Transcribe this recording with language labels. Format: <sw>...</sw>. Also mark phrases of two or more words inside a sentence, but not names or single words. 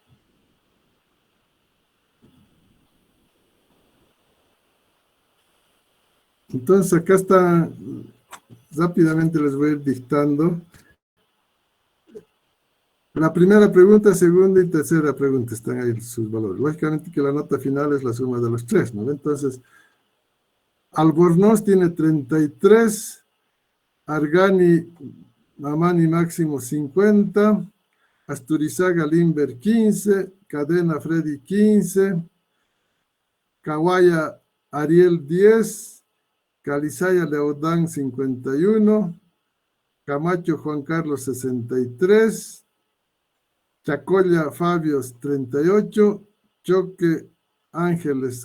<es>Entonces acá está, rápidamente les voy a ir dictando. La primera pregunta, segunda y tercera pregunta están ahí sus valores. Lógicamente que la nota final es la suma de los tres, ¿no? Entonces, Albornoz tiene 33, Argani, Mamani máximo 50, Asturizaga Limber 15, Cadena Freddy 15, Kawaya Ariel 10, Calizaya Leodán 51, Camacho Juan Carlos 63, Chacolla Fabios 38, Choque Ángeles</es>